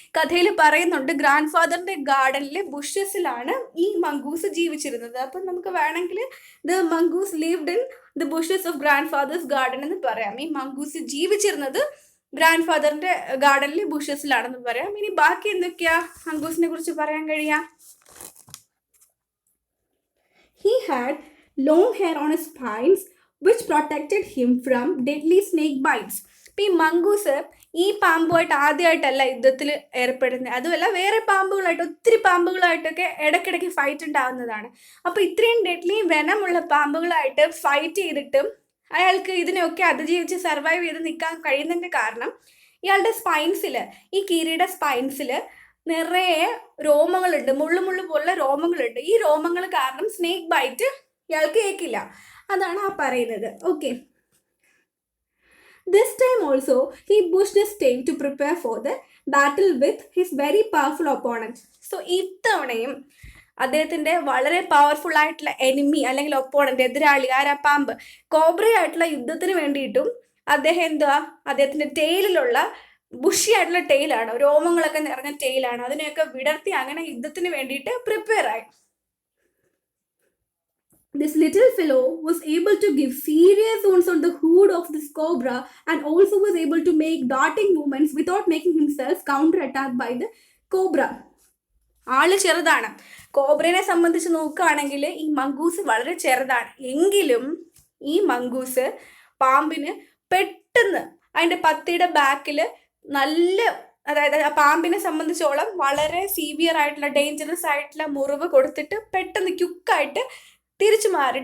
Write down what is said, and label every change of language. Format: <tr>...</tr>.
<ml>കഥയിൽ പറയുന്നുണ്ട് ഗ്രാൻഡ് ഫാദറിന്റെ ഗാർഡനിലെ ബുഷസിലാണ് ഈ മംഗൂസ് ജീവിച്ചിരുന്നത്. അപ്പം നമുക്ക് വേണമെങ്കിൽ</ml> <en>the mongoose lived in the bushes of grandfather's garden</en> <ml>എന്ന് പറയാം. ഈ മംഗൂസ് ജീവിച്ചിരുന്നത് ഗ്രാൻഡ് ഫാദറിന്റെ ഗാർഡനിലെ ബുഷസിലാണെന്ന് പറയാം. ഇനി ബാക്കി എന്തൊക്കെയാ മംഗൂസിനെ കുറിച്ച് പറയാൻ കഴിയാം?</ml> <en>He had long hair on his spines which protected him from deadly snake bites.</en> <ml>ഈ മംഗൂസ് ഈ പാമ്പുമായിട്ട് ആദ്യമായിട്ടല്ല യുദ്ധത്തിൽ ഏർപ്പെടുന്നത്. അതുമല്ല, വേറെ പാമ്പുകളായിട്ട്, ഒത്തിരി പാമ്പുകളായിട്ടൊക്കെ ഇടയ്ക്കിടയ്ക്ക് ഫൈറ്റ് ഉണ്ടാകുന്നതാണ്. അപ്പോൾ ഇത്രയും ഡെഡ്ലി വെനമുള്ള പാമ്പുകളായിട്ട് ഫൈറ്റ് ചെയ്തിട്ടും അയാൾക്ക് ഇതിനെയൊക്കെ അതിജീവിച്ച് സർവൈവ് ചെയ്ത് നിൽക്കാൻ കഴിയുന്നതിൻ്റെ കാരണം ഇയാളുടെ സ്പൈൻസിൽ, ഈ കീരിയുടെ സ്പൈൻസിൽ നിറയെ രോമങ്ങളുണ്ട്, മുള്ളു പോലുള്ള രോമങ്ങളുണ്ട്. ഈ രോമങ്ങൾ കാരണം സ്നേക്ക് ബൈറ്റ് ഇയാൾക്ക് ഏൽക്കില്ല. അതാണ് ആ പറയുന്നത്.</ml> <en>Okay, this time also he pushed his tail to prepare for the battle with his very powerful opponent.</en> <ml>So ഇത്തവണയും അദ്ദേഹത്തിൻ്റെ വളരെ പവർഫുൾ ആയിട്ടുള്ള എനിമി അല്ലെങ്കിൽ ഒപ്പോണന്റ്, എതിരാളി, ആരാ? പാമ്പ്. കോബ്രയായിട്ടുള്ള യുദ്ധത്തിന് വേണ്ടിയിട്ടും അദ്ദേഹം അദ്ദേഹത്തിൻ്റെ ടെയിലുള്ള ബുഷി ആയിട്ടുള്ള ടെയിലാണ്, രോമങ്ങളൊക്കെ നിറഞ്ഞ ടെയിലാണ്, അതിനെയൊക്കെ വിടർത്തി അങ്ങനെ യുദ്ധത്തിന് വേണ്ടിയിട്ട് പ്രിപ്പയർ ആയി.</ml> <en>This little fellow was able to give serious wounds on the hood of this cobra and also was able to make darting movements without making himself counter-attacked by the cobra.</en> <ml>ആള് ചെറുതാണ്. കോബ്രനെ സംബന്ധിച്ച് നോക്കുകയാണെങ്കിൽ ഈ mongoose വളരെ ചെറുതാണ്. എങ്കിലും ഈ mongoose പാമ്പിന് പെട്ടെന്ന് അതിൻ്റെ പത്തിയുടെ ബാക്കിൽ നല്ല, അതായത് ആ പാമ്പിനെ സംബന്ധിച്ചോളം വളരെ സീവിയർ ആയിട്ടുള്ള, ഡേഞ്ചറസ് ആയിട്ടുള്ള മുറിവ് കൊടുത്തിട്ട് പെട്ടെന്ന് ക്യുക്കായിട്ട് തിരിച്ചു മാറി.</ml>